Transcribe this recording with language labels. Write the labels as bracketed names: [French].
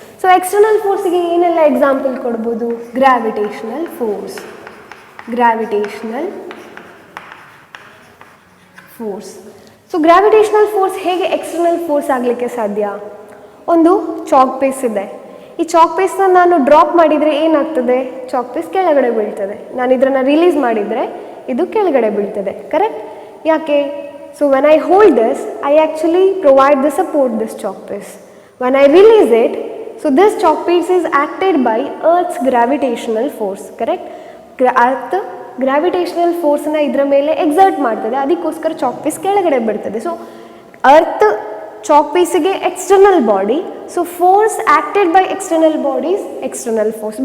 [Kannada] So external ಫೋರ್ಸಿಗೆ ಏನೆಲ್ಲ example ಕೊಡ್ಬೋದು? Gravitational force, gravitational force. So gravitational force ಹೇಗೆ external force ಆಗಲಿಕ್ಕೆ ಸಾಧ್ಯ? ಒಂದು ಚಾಕ್ ಪೀಸ್ ಇದೆ, ಈ ಚಾಕ್ ಪೀಸ್ನ ನಾನು ಡ್ರಾಪ್ ಮಾಡಿದರೆ ಏನಾಗ್ತದೆ? ಚಾಕ್ ಪೀಸ್ ಕೆಳಗಡೆ ಬೀಳ್ತದೆ. ನಾನು ಇದನ್ನು ರಿಲೀಸ್ ಮಾಡಿದರೆ ಇದು ಕೆಳಗಡೆ ಬೀಳ್ತದೆ, ಕರೆಕ್ಟ್? ಯಾಕೆ? [English] So when I hold this, I actually provide the support this chalk piece. When I release it, so this chalk piece is acted by Earth's gravitational force, correct? Earth gravitational force [Kannada] na idra mele exert ಮಾಡ್ತದೆ, ಅದಕ್ಕೋಸ್ಕರ chalk piece ಕೆಳಗಡೆ ಬೀಳ್ತದೆ. [English] So earth chalk ಪೀಸಿಗೆ external body, so force acted by external bodies external force.